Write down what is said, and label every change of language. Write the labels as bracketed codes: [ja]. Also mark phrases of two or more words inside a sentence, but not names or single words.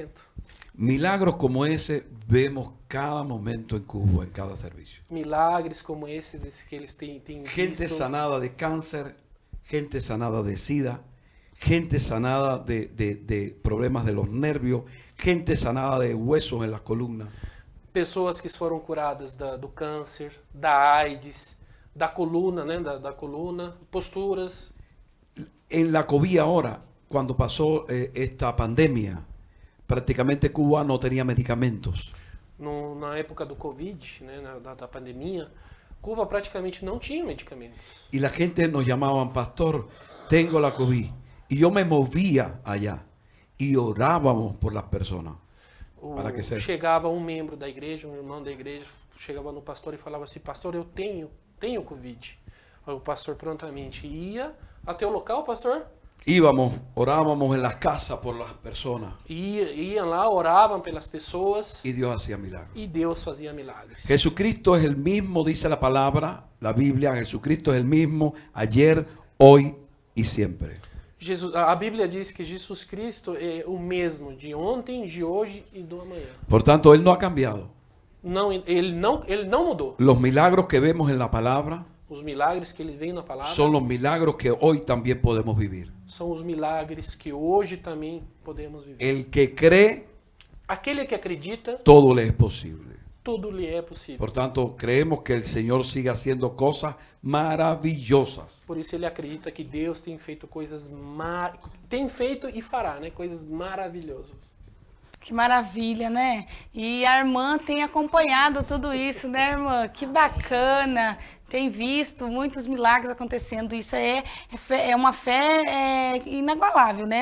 [es] Milagros como ese vemos cada momento en Cuba, en cada servicio. [pt] Milagres como esses que eles têm [es] Gente [pt] visto. [es] sanada de cáncer, gente sanada de SIDA, gente sanada de problemas de los nervios, gente sanada de huesos en las columnas. [pt] Pessoas que foram curadas do câncer, da AIDS, da coluna, né, da coluna, posturas. [es] En la COVID ahora, cuando pasó esta pandemia, prácticamente Cuba no tenía medicamentos. [pt] Na época do Covid, né, da pandemia, Cuba praticamente não tinha medicamentos. [es] Y la gente nos llamaban, pastor, tengo la COVID. Y yo me movía allá. y orábamos por las personas. [pt] Para que seja. Chegava um membro da igreja, um irmão da igreja, chegava no pastor e falava assim: pastor, eu tenho Covid. Aí o pastor prontamente ia até o local, pastor. [es] Íbamos, orábamos en las casas por las personas [pt] Iam lá, oravam pelas pessoas [es] y Dios hacía milagros. [pt] e Deus fazia milagres. [es] Jesucristo es el mismo, dice la palabra, la Biblia, Jesucristo es el mismo ayer, hoy y siempre. [pt] A Bíblia diz que Jesus Cristo é o mesmo de ontem, de hoje e do amanhã. [es] Por tanto, Él no ha cambiado. [pt] Não, ele não mudou. [es] Los milagros que vemos en la palabra [pt] Os milagres que ele vem na palavra [es] son los milagros que hoy también podemos vivir. [pt] são os milagres que hoje também podemos viver. [es] El que cree, [pt] Aquele que acredita, [es] todo le es posible. [pt] tudo lhe é possível. [es] Por tanto, creemos que el Señor sigue haciendo cosas maravillosas. [pt] Por isso ele acredita que Deus tem feito tem feito e fará, né, coisas maravilhosas. Que maravilha, né? E a irmã tem acompanhado tudo isso, né, irmã? Que bacana. Tem visto muitos milagres acontecendo. Isso é uma fé inagualável, né?